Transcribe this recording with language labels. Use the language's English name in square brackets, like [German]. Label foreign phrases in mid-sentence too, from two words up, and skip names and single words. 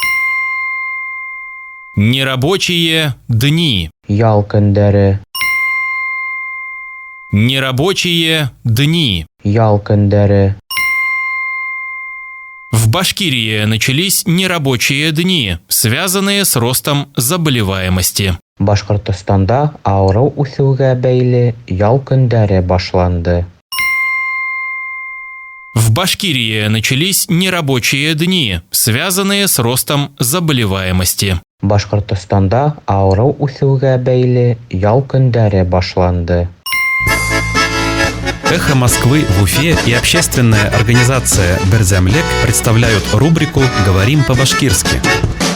[Russian] Нерабочие дни. [Bashkir] Ял көндәре. [Russian] Нерабочие дни. [Bashkir] Ял көндәре. [Russian] В Башкирии начались нерабочие дни, связанные с ростом заболеваемости. [Bashkir] Башкортостанда авыру үсүгә бәйле ял көндәре башланды. [Russian] В Башкирии начались нерабочие дни, связанные с ростом заболеваемости. [Bashkir] Башкортостанда авыру үсүгә бәйле ял көндәре башланды. [Russian] «Эхо Москвы» в Уфе и общественная организация «Берзямлек» представляют рубрику «Говорим по-башкирски».